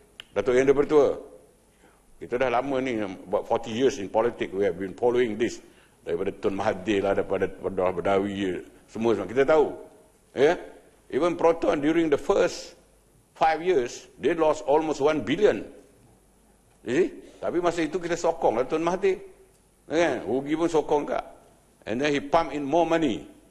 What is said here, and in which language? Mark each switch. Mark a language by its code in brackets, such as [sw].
[en] Datuk Yang di-Pertua, [ms] kita dah lama ni, [en] about 40 years in politics, we have been following this. [ms] Daripada Tuan Mahathir lah, daripada Badawi, semua kita tahu. [en] Even Proton during the first 5 years, they lost almost 1 billion. [ms] Tapi masa itu kita sokong lah Tun Mahathir. Rugi pun sokong kak. [en] And then he pump in more money.